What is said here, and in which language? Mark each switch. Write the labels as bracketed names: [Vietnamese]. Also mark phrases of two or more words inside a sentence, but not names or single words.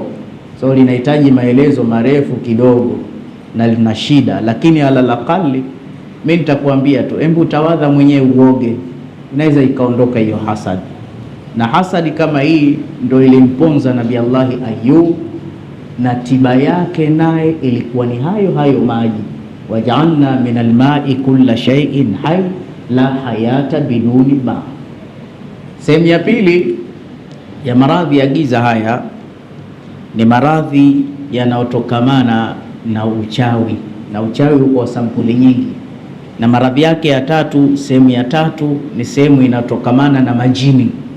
[Swahili] So linahitaji maelezo marefu kidogo na lina shida, lakini alalakali mimi nitakwambia tu, hebu tawadha mwenyewe uoge, inaweza ikaondoka hiyo hasad. Na hasadi kama hii ndio ilimponza Nabii Allah Ayub, na tiba yake naye ilikuwa ni hayo hayo maji. [Arabic] وجعلنا من الماء كل شيء حي لا حياة بدون ماء. [Swahili] Sehemu ya pili ya maradhi ya giza haya ni maradhi yanayotokamana na uchawi, na uchawi uko sampuli nyingi. Na maradhi yake ya tatu, sehemu ya tatu, ni sehemu inatokamana na majini.